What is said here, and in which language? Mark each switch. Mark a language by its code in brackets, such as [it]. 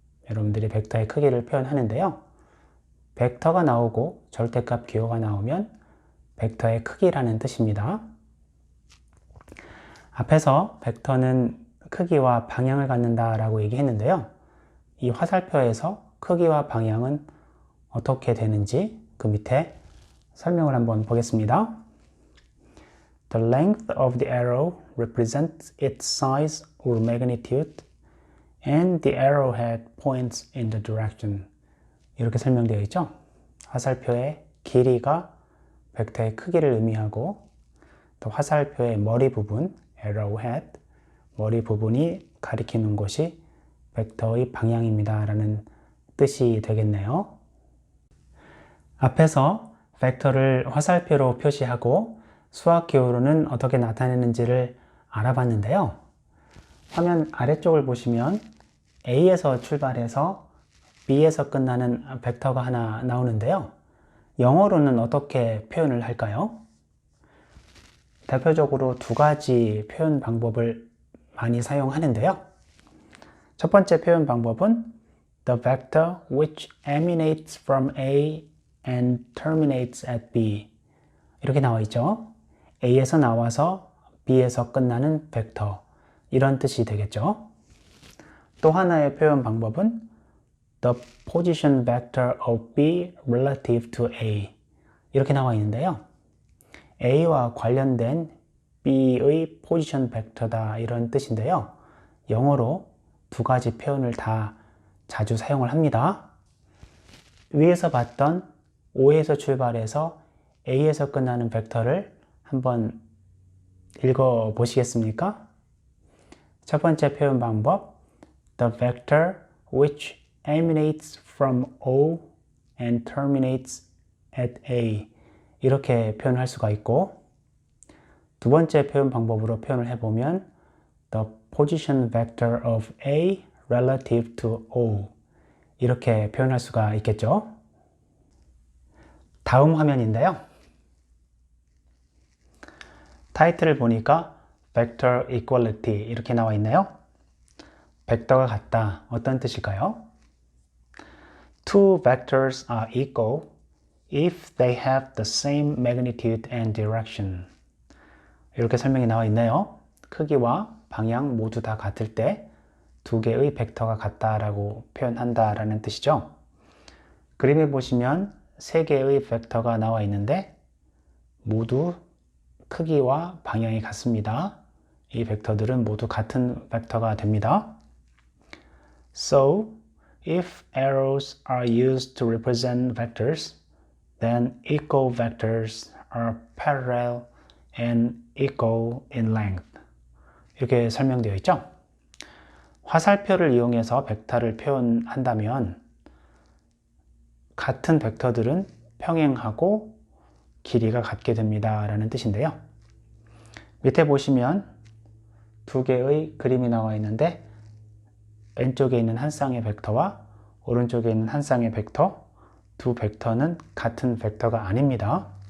[ko] 여러분들이 벡터의 크기를 표현하는데요. 벡터가 나오고 절대값 기호가 나오면 벡터의 크기라는 뜻입니다. 앞에서 벡터는 크기와 방향을 갖는다 라고 얘기했는데요. 이 화살표에서 크기와 방향은 어떻게 되는지 그 밑에 설명을 한번 보겠습니다. [en] The length of the arrow represents its size or magnitude and the arrowhead points in the direction. [ko] 이렇게 설명되어 있죠. 화살표의 길이가 벡터의 크기를 의미하고 또 화살표의 머리 부분, arrowhead, 머리 부분이 가리키는 곳이 벡터의 방향입니다 라는 뜻이 되겠네요. 앞에서 벡터를 화살표로 표시하고 수학 기호로는 어떻게 나타내는지를 알아봤는데요. 화면 아래쪽을 보시면 A에서 출발해서 B에서 끝나는 벡터가 하나 나오는데요. 영어로는 어떻게 표현을 할까요? 대표적으로 두 가지 표현 방법을 많이 사용하는데요. 첫 번째 표현 방법은 [en] The vector which emanates from A and terminates at B. [ko] 이렇게 나와 있죠. A에서 나와서 B에서 끝나는 벡터. 이런 뜻이 되겠죠. 또 하나의 표현 방법은 [en] The position vector of B relative to A. [ko] 이렇게 나와 있는데요. A와 관련된 B의 포지션 벡터다 이런 뜻인데요. 영어로 두 가지 표현을 다 자주 사용을 합니다. 위에서 봤던 O에서 출발해서 A에서 끝나는 벡터를 한번 읽어 보시겠습니까? 첫 번째 표현 방법 [en] The vector which emanates from O and terminates at A. [ko] 이렇게 표현할 수가 있고 두 번째 표현 방법으로 표현을 해보면 [en] The position vector of A relative to O. [ko] 이렇게 표현할 수가 있겠죠. 다음 화면인데요. 타이틀을 보니까 Vector Equality 이렇게 나와 있네요. 벡터가 같다. 어떤 뜻일까요? [en] Two vectors are equal if they have the same magnitude and direction. [ko] 이렇게 설명이 나와 있네요. 크기와 방향 모두 다 같을 때 두 개의 벡터가 같다라고 표현한다라는 뜻이죠. 그림에 보시면 세 개의 벡터가 나와 있는데 모두 크기와 방향이 같습니다. 이 벡터들은 모두 같은 벡터가 됩니다. [en] So, if arrows are used to represent vectors, then equal vectors are parallel and equal in length. [ko] 이렇게 설명되어 있죠. 화살표를 이용해서 벡터를 표현한다면 같은 벡터들은 평행하고 길이가 같게 됩니다 라는 뜻인데요. 밑에 보시면 두 개의 그림이 나와 있는데 왼쪽에 있는 한 쌍의 벡터와 오른쪽에 있는 한 쌍의 벡터, 두 벡터는 같은 벡터가 아닙니다.